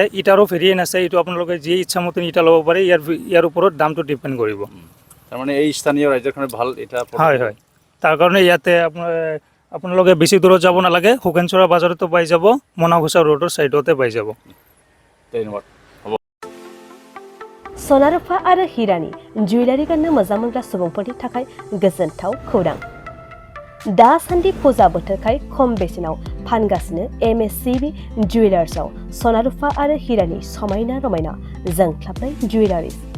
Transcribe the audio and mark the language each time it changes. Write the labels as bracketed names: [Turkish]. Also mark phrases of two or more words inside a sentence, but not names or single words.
[Assamese] ইটাৰো ভেৰিয়েণ্ট আছে, এইটো আপোনালোকে যি ইচ্ছামতে ইটা ল'ব পাৰে। ইয়াৰ ওপৰত দামটো ডিপেণ্ড কৰিব। তাৰমানে এই স্থানীয় ৰাজ্যৰ কাৰণে ভাল এটা। হয় হয়, তাৰ কাৰণে ইয়াতে আপোনালোকে বেছি দূৰত যাব নালাগে। সুকাঞ্জৰা বাজাৰতো পাই যাব, মনাকুছা ৰোডৰ ছাইডতে পাই যাব। ধন্যবাদ। [Bodo] सना रुफा आरो हिरानि जुवेलारि गाननो मोजां मोनग्रा सुबुंफोरनि थाखाय गोजोनथाव खौरां। दासान्दि फुजा बोथोरखाय खम बेसेनाव फानगासिनो MSCB जुवेलार्सआव सना रुफा आरो हिरानि समायना रमायना जोंख्लाबनाय जुवेलारिस।